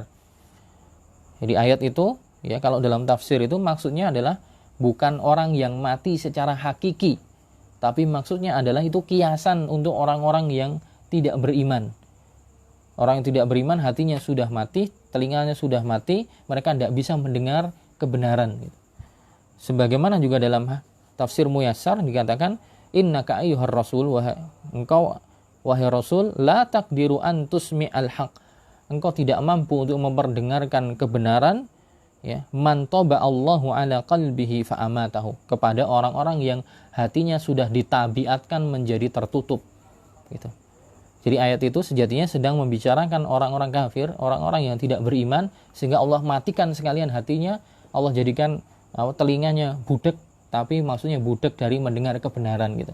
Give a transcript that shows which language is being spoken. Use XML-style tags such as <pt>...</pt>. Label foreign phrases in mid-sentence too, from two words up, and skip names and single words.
<id>Jadi ayat itu, ya, kalau dalam tafsir itu maksudnya adalah bukan orang yang mati secara hakiki, tapi maksudnya adalah itu kiasan untuk orang-orang yang tidak beriman. Orang yang tidak beriman hatinya sudah mati, telinganya sudah mati, mereka tidak bisa mendengar kebenaran. Sebagaimana juga dalam tafsir Muyassar dikatakan,</id> <ar>إنك أيها الرسول,</ar> <id>engkau wahai rasul,</id> <ar>لا تقدر أن تسمع الحق.</ar> <id>Engkau tidak mampu untuk memperdengarkan kebenaran,</id> <ar>ya, من طبع الله على قلبه فأماته,</ar> <id>kepada orang-orang yang hatinya sudah ditabiatkan menjadi tertutup, gitu. Jadi ayat itu sejatinya sedang membicarakan orang-orang kafir, orang-orang yang tidak beriman, sehingga Allah matikan sekalian hatinya, Allah jadikan telinganya budek, tapi maksudnya budak dari mendengar kebenaran gitu.</id>